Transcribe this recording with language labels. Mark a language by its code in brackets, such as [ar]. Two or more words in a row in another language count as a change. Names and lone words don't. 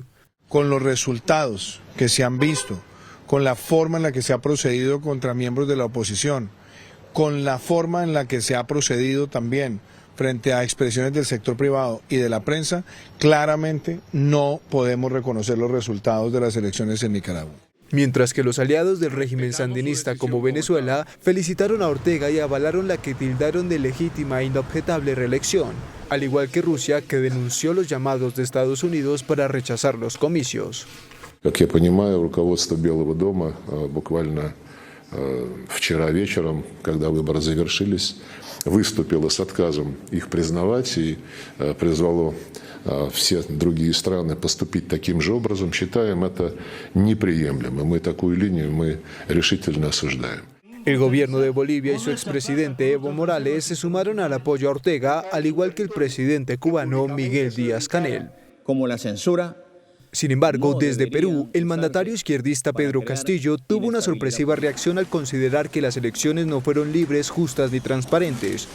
[es] Con los resultados que se han visto, con la forma en la que se ha procedido contra miembros de la oposición, con la forma en la que se ha procedido también frente a expresiones del sector privado y de la prensa, claramente no podemos reconocer los resultados de las elecciones en Nicaragua. Mientras que los aliados del régimen sandinista como Venezuela felicitaron a Ortega y avalaron la que tildaron de legítima e inobjetable reelección, al igual que Rusia, que denunció los llamados de Estados Unidos para rechazar los comicios. [ru] Как я понимаю, руководство Белого дома буквально вчера вечером, когда выборы завершились, выступило с отказом их признавать и призвало все другие страны поступить таким же образом. Считаем это неприемлемым. Мы такую линию решительно осуждаем. [es] El gobierno de Bolivia y su expresidente Evo Morales se sumaron al apoyo a Ortega, al igual que el presidente cubano Miguel Díaz-Canel. Como la censura Sin embargo, desde Perú, el mandatario izquierdista Pedro Castillo tuvo una sorpresiva reacción al considerar que las elecciones no fueron libres, justas ni transparentes.